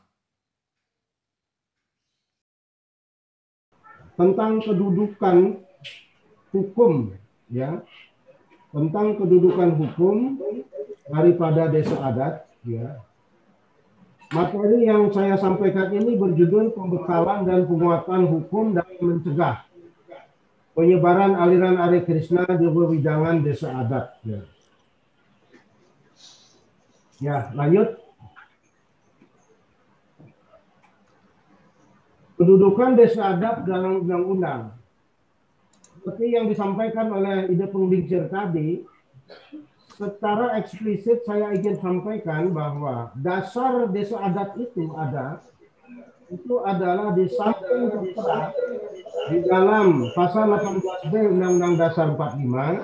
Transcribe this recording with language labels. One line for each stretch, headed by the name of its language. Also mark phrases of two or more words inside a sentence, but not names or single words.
Indonesian: Tentang kedudukan hukum, ya, tentang kedudukan hukum daripada desa adat, ya. Materi yang saya sampaikan ini berjudul pembekalan dan penguatan hukum dalam mencegah penyebaran aliran Hare Krishna di wewidangan desa adat. Ya, ya, lanjut. Kedudukan desa adat dalam undang-undang. Seperti yang disampaikan oleh Ide Pengbincir tadi, secara eksplisit saya ingin sampaikan bahwa dasar desa adat itu adalah di samping tertera di dalam pasal 18B Undang-Undang Dasar 45.